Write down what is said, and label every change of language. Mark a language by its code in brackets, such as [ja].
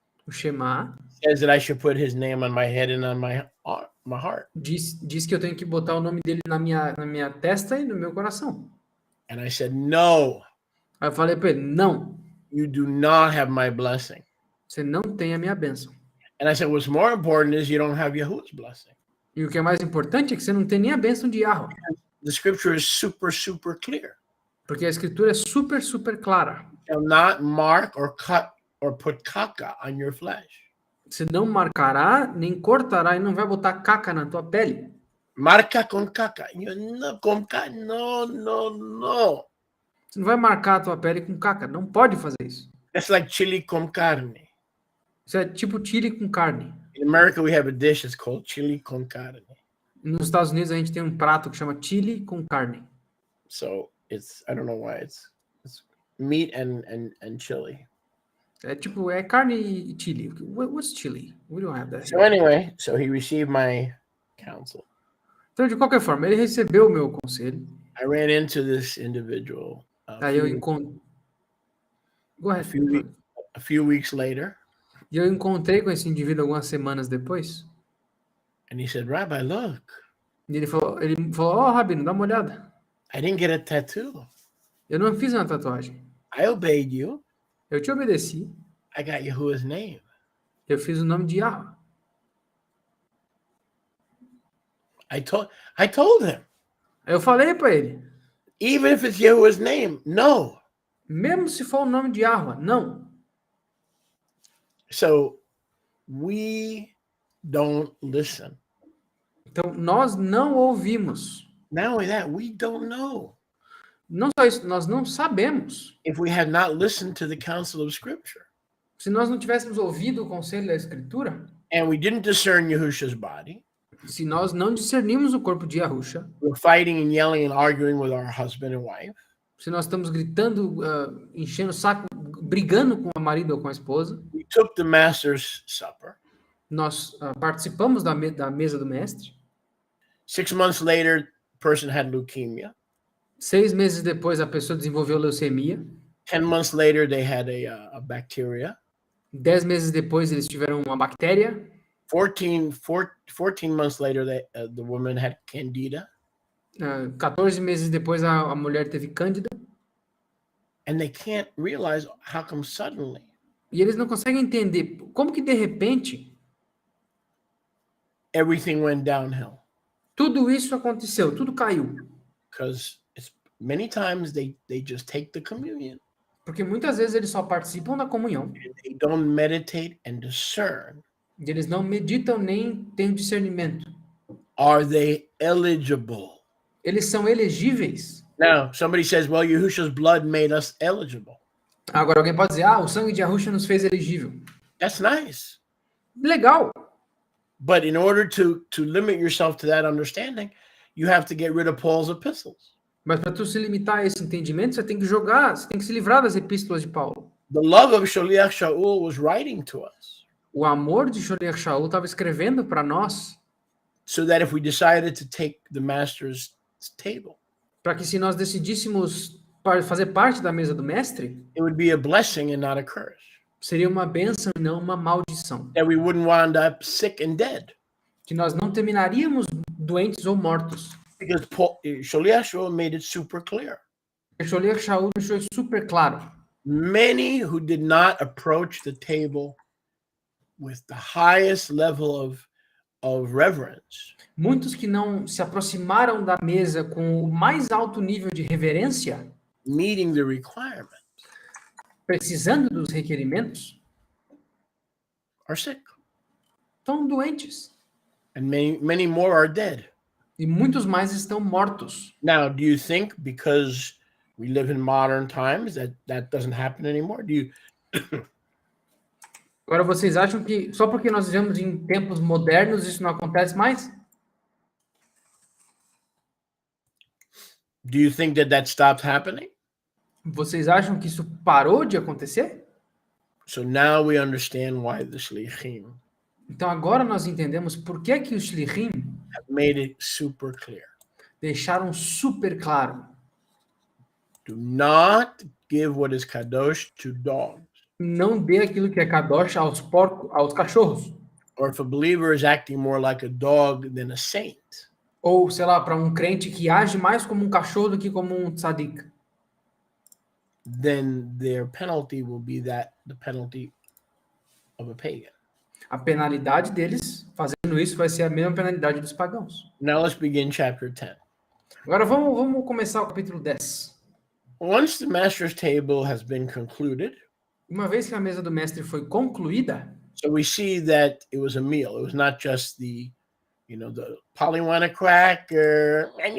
[en] Says that I should put his name on my head and on my heart. [pt] diz que eu tenho que botar o nome dele na minha testa e no meu coração. [en] And I said, no. [pt] Aí eu falei para ele, não, [en] You do not have my blessing. [pt] você não tem a minha bênção. [en] And I said, what's more important is you don't have Yahuwah's blessing. [pt] E o que é mais importante é que você não tem nem a bênção de Yahweh. [en] The scripture is super, super clear. [pt] Porque a escritura é super, super clara. [en] You shall not mark or cut or put caca on your flesh. [pt] Você não marcará, nem cortará e não vai botar caca na tua pele. [es] Marca con caca. No. [pt] Você não vai marcar a tua pele com caca. Não pode fazer isso. [en] That's like chili con carne. [pt] Isso é tipo chili com carne. [en] In America, we have a dish that's called chili con carne. [pt] Nos Estados Unidos, a gente tem um prato que chama chili com carne. [en] So I don't know why it's meat and chili. [pt] É carne e chili. [en] What's chili? We don't have that. So anyway, so he received my counsel. [pt] Então, de qualquer forma, ele recebeu o meu conselho. [en] I ran into this individual [pt] Aí eu encontrei. [en] a few weeks later. [pt] E eu encontrei com esse indivíduo algumas semanas depois. [en] And he said, Rabbi, look. [pt] E ele falou, Rabino, dá uma olhada. [en] I didn't get a tattoo. [pt] Eu não fiz uma tatuagem. [en] I obeyed you. [pt] Eu te obedeci. [en] I got Yahuwah's name. [pt] Eu fiz o nome de Yahweh. [en] I told him. [pt] Aí eu falei para ele. [en] Even if it's Yahuwah's name, no. [pt] Mesmo se for o nome de Yahweh, não. [en] So we don't listen. [pt] Então, nós não ouvimos. [en] Not only that, we don't know. [pt] Não só isso, nós não sabemos. [en] If we had not listened to the counsel of Scripture. [pt] Se nós não tivéssemos ouvido o conselho da Escritura. [en] And we didn't discern Yahusha's body. [pt] Se nós não discernimos o corpo de Yahusha. [en] We're fighting and yelling and arguing with our husband and wife. [pt] Se nós estamos gritando, enchendo o saco, brigando com o marido ou com a esposa. [en] We took the Master's Supper. [pt] Nós participamos da mesa do mestre. [en] 6 months later, the person had leukemia. [pt] 6 meses depois, a pessoa desenvolveu leucemia. [en] 10 months later, they had a bacteria. [pt] 10 meses depois, eles tiveram uma bactéria. [en] 14 months later, the woman had candida. [pt] 14 meses depois, a mulher teve cândida. [en] And they can't realize how come suddenly. [pt] E eles não conseguem entender como que de repente [en] everything went downhill. [pt] Tudo isso aconteceu, tudo caiu. [en] Because many times they just take the communion. [pt] Porque muitas vezes eles só participam da comunhão. [en] And they don't meditate and discern. [pt] E eles não meditam nem têm discernimento. [en] Are they eligible? [pt] Eles são elegíveis [en] Now, somebody says, well, Yahushua's blood made us eligible. [pt] Agora alguém pode dizer, o sangue de Yahushua nos fez elegível. [en] That's nice. [pt] Legal. [en] But in order to limit yourself to that understanding, you have to get rid of Paul's epistles. [pt] Mas para tu se limitar a esse entendimento, você tem que se livrar das epístolas de Paulo. [en] The love of Shaliach Shaul was writing to us. [pt] O amor de Shaliach Shaul estava escrevendo para nós. [en] So that if we decided to take the master's table, [pt] para que se nós decidíssemos fazer parte da mesa do mestre, [en] it would be a blessing and not a curse. [pt] Seria uma bênção e não uma maldição. [en] That we wouldn't wind up sick and dead. [pt] Que nós não terminaríamos doentes ou mortos. [en] Because Shaliach Shaul made it super clear. [pt] Shaliach Shaul deixou super claro. [en] Many who did not approach the table with the highest level of reverence. [pt] Muitos que não se aproximaram da mesa com o mais alto nível de reverência, [en] meeting the requirement, [pt] precisando dos requerimentos, [en] are sick. [pt] Estão doentes. [en] And many more are dead. [pt] E muitos mais estão mortos. [en] Now, do you think because we live in modern times that doesn't happen anymore? Do you [pt] Agora vocês acham que só porque nós vivemos em tempos modernos isso não acontece mais? [en] Do you think that stopped happening? [pt] Vocês acham que isso parou de acontecer? [en] So now we understand why the shlichim. [pt] Então agora nós entendemos por que os shlichim [en] have made it super clear. [pt] Deixaram super claro. [en] Do not give what is kadosh to dogs. [pt] Não dê aquilo que é kadosh aos porcos, aos cachorros. [en] Or if a believer is acting more like a dog than a saint. [pt] Ou, sei lá, para um crente que age mais como um cachorro do que como um tzadik. [en] Then their penalty will be the penalty of a pagan. [pt] A penalidade deles, fazendo isso, vai ser a mesma penalidade dos pagãos. [en] Now let's begin chapter 10. [pt] Agora vamos começar o capítulo 10. [en] Once the master's table has been concluded, [pt] uma vez que a mesa do mestre foi concluída, [en] so we see that it was a meal. It was not just the Pollyanna cracker.